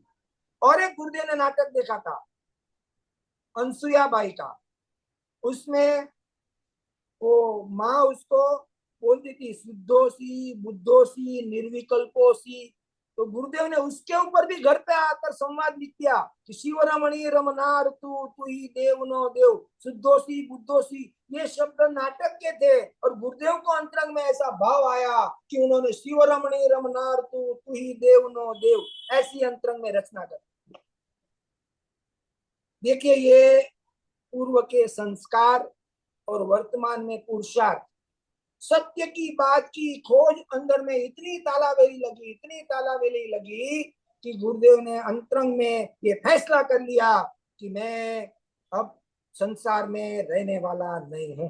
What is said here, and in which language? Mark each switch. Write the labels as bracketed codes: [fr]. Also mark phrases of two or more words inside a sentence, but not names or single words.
[hi] और एक गुरुदेव ने नाटक देखा था अनसुया बाई का, उसमें वो माँ उसको बोलती थी [sa] शुद्धोसी बुद्धोसी निर्विकल्पोसी। [hi] तो गुरुदेव ने उसके ऊपर भी घर पे आकर संवाद लिख दिया कि [gu] શિવ રમણી રમનાર તૂ હી દેવ નો દેવ, [sa] शुद्धोसी बुद्धोसी, [hi] ये शब्द नाटक के थे। और गुरुदेव को अंतरंग में ऐसा भाव आया कि उन्होंने [gu] શિવ રમણી રમનાર તૂ હી દેવ નો દેવ [hi] ऐसी अंतरंग में रचना कर। देखिए ये पूर्व के संस्कार और वर्तमान में पुरुषार्थ, सत्य की बात की खोज अंदर में इतनी तालावेली लगी, इतनी तालावेली लगी कि गुरुदेव ने अंतरंग में ये फैसला कर लिया कि मैं अब संसार में रहने वाला नहीं हूं।